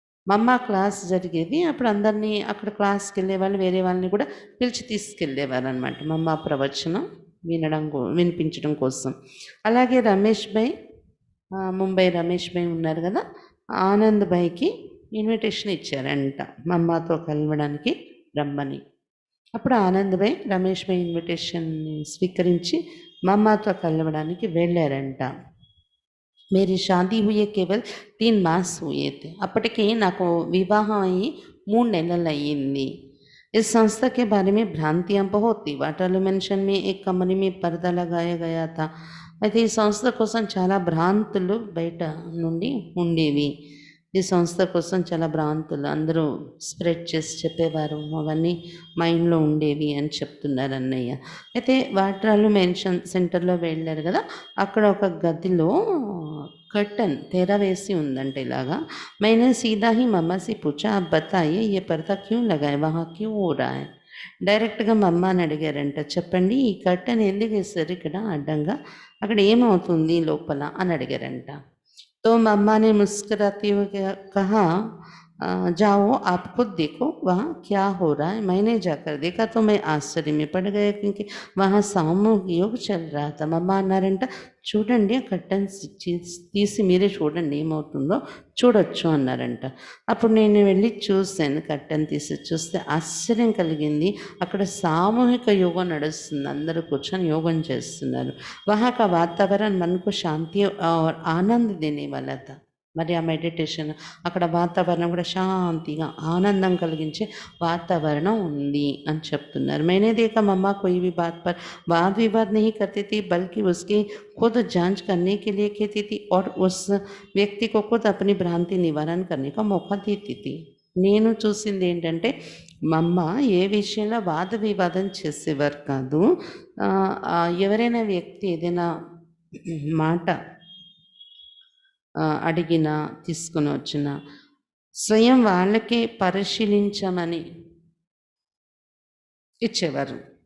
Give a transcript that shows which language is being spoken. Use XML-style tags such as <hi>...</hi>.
<te>మమ్మ క్లాస్ జరిగేది, అప్పుడు అందరినీ అక్కడ క్లాస్కి వెళ్ళే వాళ్ళు వేరే వాళ్ళని కూడా పిలిచి తీసుకెళ్ళేవారు అనమాట మమ్మ ప్రవచనం వినిపించడం కోసం. అలాగే రమేష్ భాయ్, ముంబై రమేష్ భాయ్ ఉన్నారు కదా, ఆనంద్ భాయ్కి ఇన్విటేషన్ ఇచ్చారంట మమ్మతో కలవడానికి రమ్మని. అప్పుడు ఆనంద్ భాయ్ రమేష్ భాయ్ ఇన్విటేషన్ని స్వీకరించి మమ్మతో కలవడానికి వెళ్ళారంట.</te> <hi>मेरी शादी हुए केवल 3 मास हुए थे.</hi> <te>అప్పటికి నాకు వివాహం అయ్యి 3 నెలలు అయ్యింది.</te> <hi>इस संस्था के बारे में भ्रांतियाँ बहुत थी. वाटरलू मेंशन में एक कमरे में पर्दा लगाया गया था.</hi> <te>అయితే ఈ సంస్థ కోసం చాలా భ్రాంతులు బయట నుండి ఉండేవి. ఈ సంస్థ కోసం చాలా భ్రాంతులు అందరూ స్ప్రెడ్ చేసి చెప్పేవారు, అవన్నీ మైండ్లో ఉండేవి అని చెప్తున్నారు అన్నయ్య. అయితే వాట్రాలు మెన్షన్ సెంటర్లో వెళ్ళారు కదా, అక్కడ ఒక గదిలో కర్టన్ తెర వేసి ఉందంట ఇలాగా.</te> <hi>मैंने सीधा ही मम्मा से पूछा, आप बताइए ये पर्दा क्यों लगाए, वहाँ क्यों हो रहा है.</hi> <te>డైరెక్ట్గా మమ్మ అని అడిగారంట, చెప్పండి ఈ కర్టన్ ఎందుకు వేస్తారు ఇక్కడ అడ్డంగా, అక్కడ ఏమవుతుంది లోపల అని అడిగారంట.</te> <hi>तो मम्मा ने मुस्कुराते हुए कहा, जाओ आप खुद देखो वहाँ क्या हो रहा है। मैंने जाकर देखा तो मैं आश्चर्य में पड़ गया, क्योंकि वहाँ సామూహిక యోగ చల్ रहा था.</hi> <te>మా అమ్మ అన్నారంట, చూడండి ఆ కర్టన్స్ తీసి మీరే చూడండి ఏమవుతుందో చూడొచ్చు అన్నారంట. అప్పుడు నేను వెళ్ళి చూశాను, కర్టన్ తీసి చూస్తే ఆశ్చర్యం కలిగింది. అక్కడ సామూహిక యోగం నడుస్తుంది, అందరూ కూర్చొని యోగం చేస్తున్నారు.</te> <hi>वहाँ का वातावरण मन को शांति और आनंद देने वाला था.</hi> <te>మరి ఆ మెడిటేషన్ అక్కడ వాతావరణం కూడా శాంతిగా ఆనందం కలిగించే వాతావరణం ఉంది అని చెప్తున్నారు.</te> <hi>मैंने देखा मम्मा कोई भी बात पर वाद विवाद नहीं करती थी, बल्कि उसकी खुद जांच करने के लिए कहती थी और उस వ్యక్తి को खुद अपनी भ्रांति निवारण करने का मौका देती थी.</hi> <te>నేను చూసింది ఏంటంటే మా అమ్మ ఏ విషయంలో వాద వివాదం చేసేవారు కాదు. ఎవరైనా వ్యక్తి ఏదైనా మాట అడిగినా తీసుకొని వచ్చినా స్వయం వాళ్ళకే పరిశీలించమని ఇచ్చేవారు.</te>